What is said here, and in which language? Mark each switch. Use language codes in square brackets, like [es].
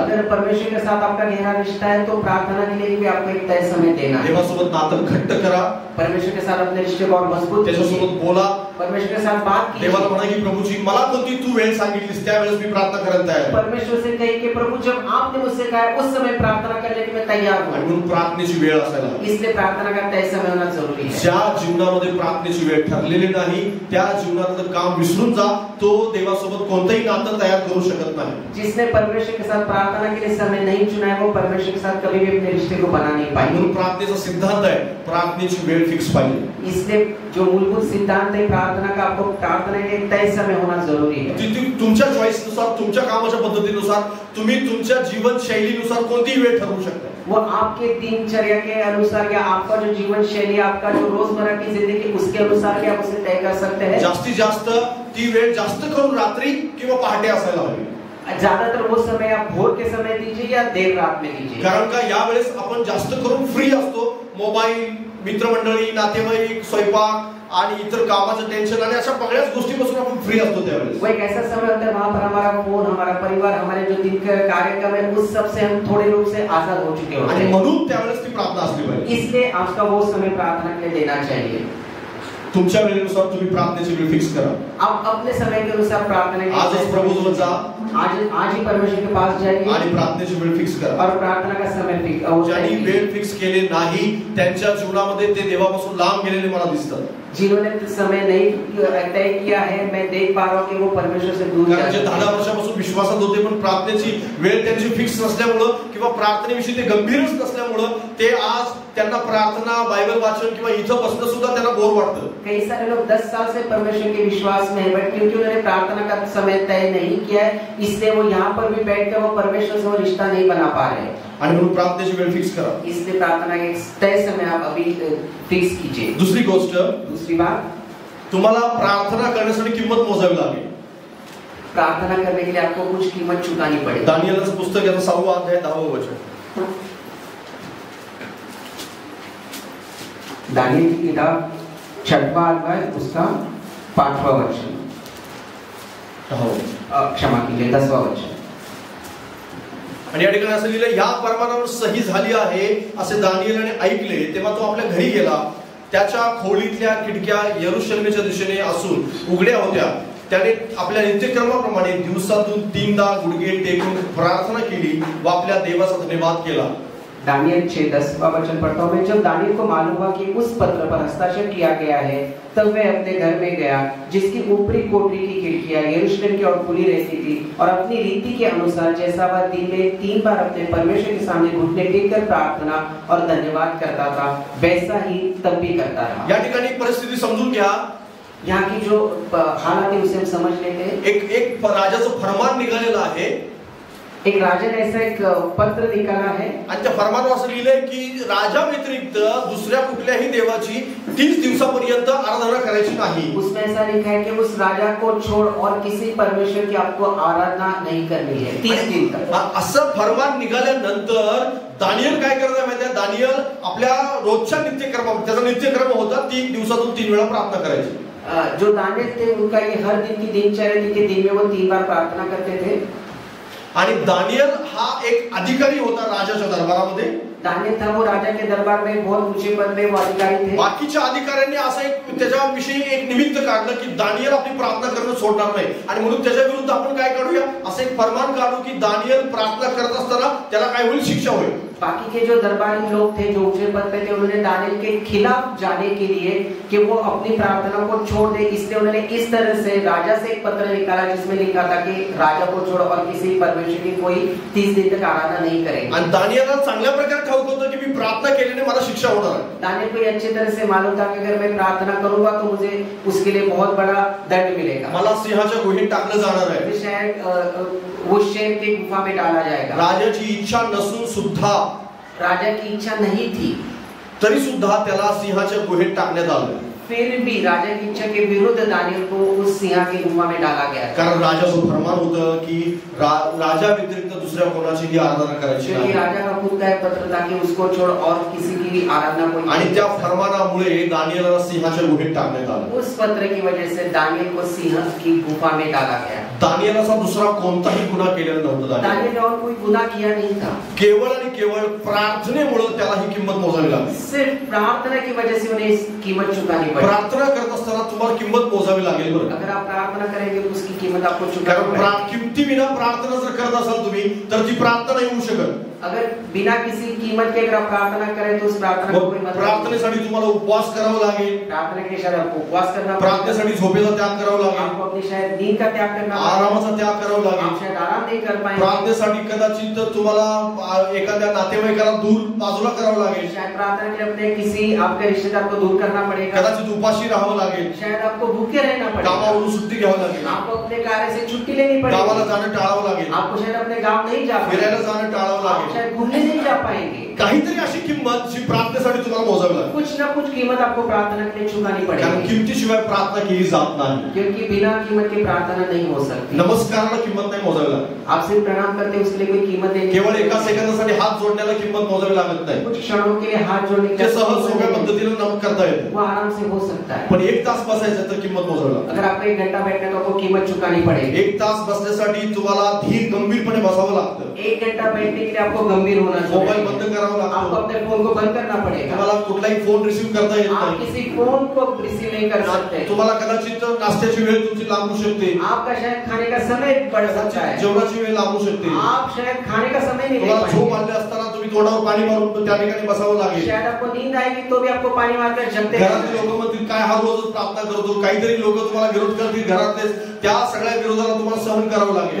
[hi] अगर परमेश्वर के साथ आपका गहरा रिश्ता है तो प्रार्थना के लिए भी आपको एक तय समय देना है. [mr] देवासोबत नातं घट्ट करा. [hi] परमेश्वर के साथ अपने रिश्ते को और मजबूत कीजिए. [mr] त्याच्यासोबत बोला. [hi] परमेश्वर के साथ बात कीजिए. [mr] देवाला म्हणा की प्रभूजी मला कोणती तू वेळ सांगितलीस त्यावेळेस मी प्रार्थना करायला तयार आहे. [hi] परमेश्वर से कहिए कि प्रभु जब आपने मुझसे कहा उस समय प्रार्थना करने के मैं तैयार हूं. [mr] आणि म्हणून प्रार्थनेची वेळ असायला हवी. [hi] इसलिए प्रार्थना का तय समय होना जरूरी है. [mr] ज्या जीवनामध्ये प्रार्थनेची वेळ ठरलेली नाही त्या जीवनातलं काम विसरून जा, तो देवासोबत कोणतेही नातं तयार करू शकत नाही. [hi] जिसने परमेश्वर के साथ प्रार्थना के लिए समय नहीं चुना है वो परमेश्वर के साथ कभी भी अपने रिश्ते को बना नहीं पाएगा. [mr] म्हणून प्रार्थनेचा सिद्धांत आहे प्रार्थनेची वेळ फिक्स पाहिजे. [hi] इसलिए जो मूलभूत सिद्धांत है प्रार्थना का, आपको प्रार्थना के लिए तय समय होना जरूरी है. [mr] तुमच्या चॉईस नुसार, तुमच्या कामाच्या पद्धतीनुसार तुम्ही तुमच्या जीवन शैलीनुसार कोणतीही वेळ ठरवू शकता. [hi] वो आपके दिनचर्या के अनुसार या आपका जो जीवन शैली, आपका जो रोजमर्रा की जिंदगी उसके अनुसार भी आप उसे तय कर सकते हैं. [mr] जास्तीत जास्त ती वेळ जास्त करून रात्री किंवा पहाटे असायला हवी. [hi] ज्यादातर वो समय आप भोर के समय दीजिए या देर रात में दीजिए. [mr] कारण का यावेळेस आपण जास्त करून फ्री असतो. मोबाईल, मित्रमंडळी, नातेवाईक, स्वयंपाक आणि इतर कामाचं टेन्शन आणि अशा बऱ्याच गोष्टीपासून आपण फ्री असतो त्यावेळेस. [hi] वो एक ऐसा समय होता है वहां पर हमारा फोन, हमारा परिवार, हमारे जो दिन के कार्यक्रम है उस सब से हम थोड़े रूप से आजाद हो चुके होते [mr] आणि [hi] हैं. [mr] म्हणून त्यावेळेस ती प्रार्थना असली पाहिजे. [hi] इसलिए आपका वो समय प्रार्थना के लिए देना चाहिए. [mr] तुमच्या वेळेनुसार तुम्ही प्रार्थनेची वेळ फिक्स करा. [hi] आप अपने समय के अनुसार प्रार्थना के [mr] आजच प्रभूजवळ जा. [hi] आज ही परमेश्वर के पास जाइए [mr] आणि प्रार्थनेची वेळ फिक्स करा. [hi] और प्रार्थना का समय फिक्स. [mr] ज्यांनी वेळ फिक्स केले नाही त्यांच्या जीवनामध्ये ते देवापासून लांब गेलेले मला दिसतात. [hi] जिन्होंने समय नहीं तय किया है मैं देख पा रहा हूं कि वो परमेश्वर से दूर [mr] कारण जे 10 वर्षापासून विश्वासात होते पण प्रार्थनेची वेळ त्यांची फिक्स नसल्यामुळं किंवा प्रार्थनेविषयी ते गंभीरच नसल्यामुळं ते आज त्यांना प्रार्थना, बायबल वाचन किंवा इथं बसणं सुद्धा त्यांना बोर वाटतं. [hi] कई सारे लोग 10 साल से परमेश्वर के विश्वास में है बट क्योंकि उन्होंने प्रार्थना का समय तय नहीं किया है इसलिए वो यहाँ पर भी बैठकर वो परमेश्वर से वो रिश्ता नहीं बना पा रहे हैं. [mr] आणि म्हणून प्रार्थनेची वेळ फिक्स करा. [hi] इसलिए प्रार्थना के तय समय आप अभी फिक्स कीजिए. दूसरी बात, [mr] तुम्हाला प्रार्थना करण्यासाठी किंमत मोजावी लागेल. [hi] प्रार्थना करने के लिए आपको कुछ कीमत चुकानी पड़ेगी. [mr] दानियेलचं पुस्तक याचा 6वा अध्याय 10वे वचन. [hi] दानियल की किताब 6वां अध्याय उसका 5वां वचन. क्षमा कीजिए 10वां वचन. [mr] आणि या ठिकाणी असं लिहिलं या परमानावर सही झाली आहे असे दानियेलने ऐकले तेव्हा तो आपल्या घरी गेला. त्याच्या खोलीतल्या खिडक्या यरूशलेमच्या दिशेने असून उघड्या होत्या. त्याने आपल्या नित्यक्रमाप्रमाणे दिवसातून 3दा गुडघे टेकून प्रार्थना केली व आपल्या देवाचा धन्यवाद केला. [hi] दानियल 6:10वां वचन पढ़ता हूं मैं. जब दानियल को मालूम हुआ कि उस पत्र पर हस्ताक्षर किया गया है तब वह अपने घर में गया जिसकी ऊपरी कोठरी की खिड़कियां यरूशलेम की ओर खुली रहती थी और अपनी रीति के अनुसार जैसा वह दिन में 3 बार अपने परमेश्वर के सामने घुटने टेककर प्रार्थना और धन्यवाद करता था वैसा ही तब भी करता रहा. [mr] या ठिकाणी परिस्थिती समजून घ्या. [hi] यहाँ की जो हालात है उसे हम समझ लेते हैं. [mr] एक राजाचं फरमान निघालेलं आहे. [hi] एक राजा ने ऐसा एक पत्र निकाला है [mr] आणि त्या फरमानावर असं लिहिलंय की राजा व्यतिरिक्त दुसऱ्या कुठल्याही देवाची 30 दिवसापर्यंत आराधना करायची नाही. [hi] उसमें ऐसा लिखा है कि उस राजा को छोड़ और किसी परमेश्वर की आपको आराधना नहीं करनी है 30 दिन तक. [mr] असं फरमान निघाल्यानंतर दानियल काय करत माहिती आहे. दानियल आपल्या रोजच्या नित्यक्रम त्याचा नित्यक्रम होता 3 दिवसातून 3 वेळा प्रार्थना करायची. [hi] जो दानियल थे उनका ये हर दिन की दिनचर्या थी कि दिन में वो 3 बार प्रार्थना करते थे. [mr] आणि दानियल हा एक अधिकारी होता राजाच्या दरबारामध्ये. [hi] दानियल था वो राजा के दरबार में बहुत ऊंचे पद पे वो अधिकारी थे. [mr] बाकीच्या अधिकाऱ्यांनी असं एक त्याच्याविषयी एक निमित्त काढलं की दानियल आपली प्रार्थना करणं सोडणार नाही आणि म्हणून त्याच्या विरुद्ध आपण काय काढूया असं एक फरमान काढू की दानियल प्रार्थना करत असताना त्याला काय होईल शिक्षा होईल. [hi] बाकी के जो दरबारी लोग थे जो ऊंचे पद पे थे, उन्होंने दानियल के खिलाफ जाने के लिए कि वो अपनी प्रार्थना को छोड़ दे, इसलिए उन्होंने इस तरह से राजा से एक पत्र निकाला जिसमें लिखा था कि राजा को छोड़ो और किसी परमेश्वर की कोई 30 दिन तक आराधना नहीं करेगा। [mr] आणि दानियेलला चांगल्या प्रकारे ठाऊक होतं की मी प्रार्थना केल्याने मला शिक्षा होणार आहे। [hi] दानियल को अच्छी तरह से मालूम था कि अगर मैं प्रार्थना करूंगा तो मुझे उसके लिए बहुत बड़ा दंड मिलेगा, [mr] मला सिंहाच्या गुहेत टाकलं जाणार आहे, [hi] शायद वो शेर की गुफा में डाला जाएगा। [mr] राजाची इच्छा नसून सुद्धा, [hi] राजा की इच्छा नहीं थी [mr] तरी सुद्धा त्याला सिंहाच्या गुहेत टाकण्यात आलं, [hi] फिर भी राजा की इच्छा के विरुद्ध दानियल को उस सिंह की गुफा में डाला गया, [mr] कारण राजाचं फरमान होतं की राजा व्यतिरिक्त दुसऱ्या कोणाचीही आराधना करायची [hi] क्योंकि [mr] नाही, [hi] राजा का खुद का एक पत्र था कि उसको छोड़ और किसी की भी आराधना कोई, [mr] आणि त्या फरमानामुळे दानियेलला सिंहाच्या गुहेत टाकण्यात आलं। [hi] उस पत्र की वजह से दानियल को सिंह की गुफा में डाला गया। [mr] दानियेलाचा दुसरा कोणताही गुन्हा केलेला नव्हता, [hi] दानियल ने और कोई गुनाह किया नहीं था, [mr] केवळ आणि केवळ प्रार्थनेमुळे त्याला ही किंमत मोजावी लागली। [hi] सिर्फ प्रार्थना की वजह से उन्हें इस कीमत चुकानी पड़ी। [mr] प्रार्थना करत असताना तुम्हाला किंमत मोजावी लागेल बरं, [hi] अगर आप प्रार्थना करेंगे तो उसकी कीमत आपको चुकानी [mr] कारण [hi] पड़ेगी। [mr] किमती विना प्रार्थना जर करत असाल तुम्ही तर ती प्रार्थना नाही होऊ शकत। [hi] अगर बिना किसी कीमत के अगर आप प्रार्थना करें तो उस प्रार्थना को कोई मतलब नहीं। [mr] प्रार्थनेसाठी तुम्हाला उपवास करावा लागेल, [hi] प्रार्थना के शायद आपको उपवास करना, [mr] प्रार्थनेसाठी झोपेचा त्याग करावा लागेल, [hi] आपको अपनी शायद नींद का त्याग करना, [mr] आरामाचा त्याग करावा लागेल, [hi] आप शायद आराम नहीं कर पाएंगे, [mr] प्रार्थनेसाठी कदाचित तुम्हाला एखाद्या नातेवाईकाला दूर बाजूला करावं लागेल, [hi] शायद प्रार्थना के लिए अपने किसी आपके रिश्तेदार को दूर करना पड़ेगा, [mr] कदाचित उपाशी राहावं लागेल, [hi] शायद आपको भूखे रहना पड़ेगा, [mr] कामावरून सुट्टी घ्यावी लागेल, [hi] आपको अपने कार्य से छुट्टी लेनी पड़ेगी, [mr] गावाला जाणं टाळावं लागेल, [hi] आपको शायद अपने गांव नहीं जा पाएंगे, [mr] फिरायला जाणं टाळावं [hi] आप [mr] लागेल, [hi] शायद घूमने नहीं जा पाएंगे। [mr] काहीतरी अशी किंमत जी प्रार्थनेसाठी तुम्हाला मोजावी लागेल, [hi] कुछ ना कुछ कीमत आपको प्रार्थना के लिए चुकानी [mr] कारण [hi] पड़ेगी, [mr] किमतीशिवाय प्रार्थना केली जात नाही, [hi] क्योंकि बिना कीमत के प्रार्थना नहीं हो सकती। [mr] नमस्काराला किंमत नाही मोजावी लागत, [hi] आप सिर्फ प्रणाम करते हैं उसके लिए कोई कीमत नहीं, [mr] केवळ एका सेकंदासाठी हात जोडण्याला किंमत मोजावी लागत नाही, [hi] कुछ क्षणों के लिए हाथ जोड़ने [mr] ते सहज सोप्या पद्धतीने करता येते, [hi] वो आराम से हो सकता है। [mr] पण एक तास बसायचं तर किंमत मोजावी लागते, [hi] अगर आपको 1 घंटा बैठने तो आपको कीमत चुकानी पड़ेगी, [mr] एक तास बसण्यासाठी तुम्हाला धीर गंभीरपणे बसावं लागतं, [hi] 1 घंटा बैठने के लिए आपको गंभीर होना [mr] मोबाईल [hi] चाहिए, [mr] बंद करावा [hi] आपको [mr] लागतो, [hi] अपने फोन को बंद करना पड़ेगा, [mr] तुम्हाला कुठलाही फोन रिसीव्ह करता येत [hi] आप [mr] नाही, [hi] किसी फोन को रिसीव नहीं कर सकते, [mr] तुम्हाला कदाचित नाश्त्याची वेळ तुमची लांबू शकते, [hi] आपका शायद खाने का समय बढ़ सकता है, [mr] जेवणाची वेळ लांबू शकते, [hi] आप शायद खाने का समय नहीं ले [mr] तुम्हाला झोप [hi] पाएंगे, [mr] आली असताना तुम्ही तोंडावर पाणी मारून त्या ठिकाणी बसावं लागेल, [hi] शायद आपको नींद आएगी तो भी आपको पानी मारकर जगते [mr] घरातले [hi] रहना है। [mr] लोक म्हणतील काय हा रोजच प्रार्थना करतो, काहीतरी लोक तुम्हाला विरोध करतील, घरातले त्या सगळ्या विरोधाला तुम्हाला सहन करावं लागेल,